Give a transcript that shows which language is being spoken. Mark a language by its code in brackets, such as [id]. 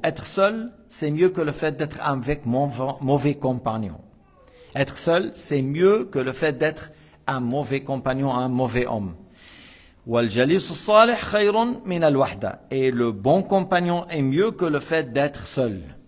[fr] Être seul, c'est mieux que le fait d'être avec mauvais compagnon. Être seul, c'est mieux que le fait d'être un mauvais compagnon, un mauvais homme. [ar] والجليس الصالح خير من الوحدة. [fr] Et le bon compagnon est mieux que le fait d'être seul.